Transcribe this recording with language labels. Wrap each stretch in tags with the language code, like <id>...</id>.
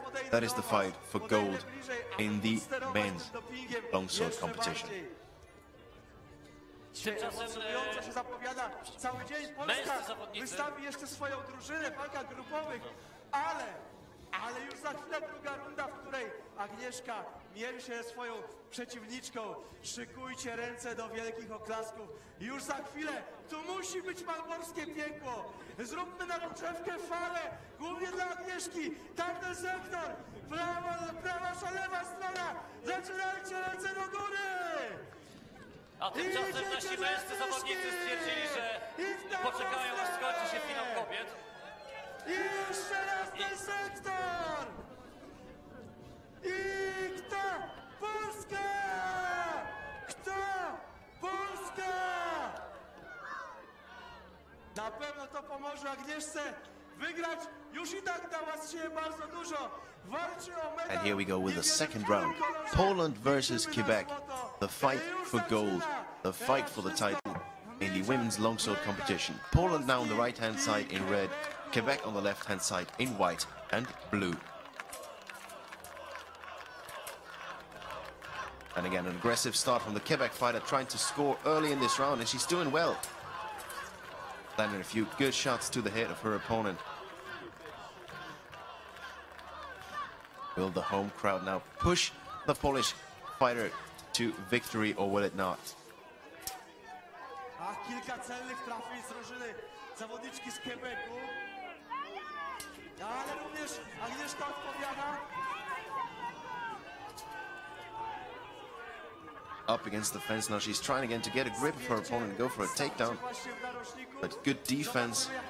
<en>That is the fight for gold in the men's longsword competition.</en> <pl>Emocjonująco się zapowiada cały dzień. Polska wystawi jeszcze swoją drużynę w walkach grupowych, ale już za chwilę druga runda, w której Agnieszka mierzy się ze swoją przeciwniczką. Szykujcie ręce do wielkich oklasków. Już za chwilę tu musi być malborskie piekło. Zróbmy na rozgrzewkę falę, głównie dla Agnieszki. Tamten sektor, prawa, lewa strona. Zaczynajcie ręce do góry. A tymczasem nasi męscy zawodnicy stwierdzili, że poczekają, aż skończy się finał kobiet. I jeszcze raz ten sektor! I kto? Polska! Kto? Polska! Na pewno to pomoże Agnieszce wygrać. Już i tak dała z siebie bardzo dużo. Walczy o medal.</pl> <en>And here we go with the second round. Poland versus Quebec. The fight for gold. The fight for the title in the women's longsword competition. Poland now on the right-hand side in red. Quebec on the left-hand side in white and blue. And again, an aggressive start from the Quebec fighter, trying to score early in this round, and she's doing well. Landing a few good shots to the head of her opponent. Will the home crowd now push the Polish fighter to victory, or will it not?</en> <pl>A kilka celnych trafień z drużyny zawodniczki z Quebecu. Ale również Agnieszka odpowiada.</pl> <en>Up against the fence now, she's trying again to get a grip of her opponent and go for a takedown. But good defense.</en>